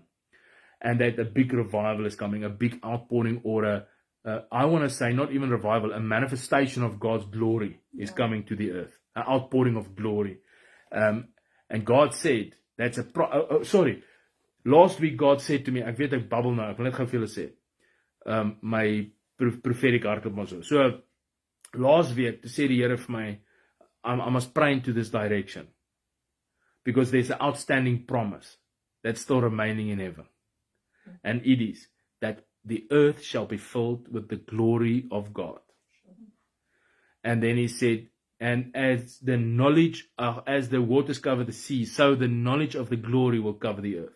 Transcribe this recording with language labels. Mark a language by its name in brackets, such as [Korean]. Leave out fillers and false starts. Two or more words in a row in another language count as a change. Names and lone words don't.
[English] And that a big revival is coming, a big outpouring, or I want to say not even revival, a manifestation of God's glory is coming to the earth. An outpouring of glory. And God said, that's sorry. Last week God said to me, [Afrikaans] ek weet ek babbel nou, ek wil net gou vir julle sê, my prophetic hardloop maar so. [English] So, last week, [Afrikaans] to sê die Here vir my, [English] I must pray into this direction. Because there's an outstanding promise that's still remaining in heaven. And it is that the earth shall be filled with the glory of God. And then he said, and as the knowledge, as the waters cover the sea, so the knowledge of the glory will cover the earth.